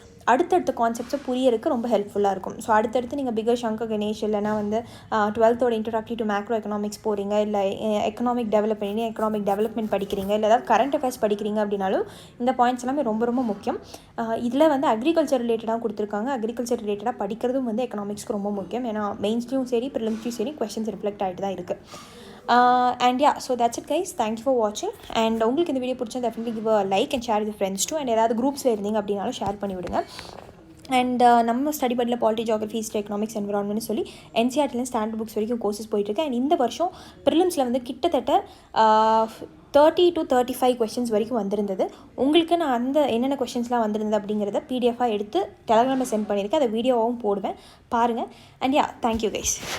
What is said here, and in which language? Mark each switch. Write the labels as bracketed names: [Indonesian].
[Tamil] அடுத்தடுத்த கான்செப்ட்ஸை புரியறதுக்கு ரொம்ப ஹெல்ப்ஃபுல்லாக இருக்கும். ஸோ அடுத்தடுத்து நீங்கள் பிகர் சங்கர் கணேஷ் இல்லைனா வந்து 12th introductory to macro economics போகிறீங்க, இல்லை எக்கனாமிக் டெவலப்மெண்ட் படிக்கிறீங்க, இல்லை ஏதாவது கரண்ட் அஃபேர்ஸ் படிக்கிறீங்க அப்படின்னாலும் இந்த பாயிண்ட்ஸ் எல்லாமே ரொம்ப ரொம்ப முக்கியம். இதில் வந்து அக்ரிகல்ச்சர் ரிலேட்டடாக கொடுத்துருக்காங்க. அக்ரிகல்ச்சர் ரிலேட்டடாக படிக்கிறதும் வந்து எக்கனாமிக்ஸ்க்கு ரொம்ப முக்கியம். ஏன்னா மெயின்ஸ்லையும் சரி ப்ரிலிம்ஸ்லையும் சரி கொஸ்டின்ஸ் ரிஃப்ளெக்ட் ஆகிட்டு தான் இருக்குது. [English] And yeah, so that's it guys. Thank you for watching. And [Tamil] உங்களுக்கு இந்த வீடியோ பிடிச்சா [English] definitely give a like and share with friends too. [Tamil] And ஏதாவது குரூப்ஸில் இருந்தீங்க அப்படின்னாலும் ஷேர் பண்ணி விடுங்க. அண்ட் நம்ம ஸ்டடி படியில் பாலிட்டி, ஜியோகிரஃபி, ஹிஸ்ட்ரி, எக்கனாமிக்ஸ், என்விரான்மெண்ட்னு சொல்லி NCERTலேருந்து ஸ்டாண்டர்ட் புக்ஸ் வரைக்கும் கோர்சஸ் போயிட்டுருக்கு. அண்ட் இந்த வருஷம் ப்ரிலிம்ஸில் வந்து கிட்டத்தட்ட 30 to 35 கொஷின்ஸ் வரைக்கும் வந்திருந்தது. உங்களுக்கு நான் அந்த என்னென்ன கொஷின்ஸ்லாம் வந்திருந்தது அப்படிங்கிறத PDF எடுத்து டெலகிராமில் சென்ட் பண்ணியிருக்கேன். அதை வீடியோவாகவும் போடுவேன், பாருங்கள். And yeah, [English] Thank you guys.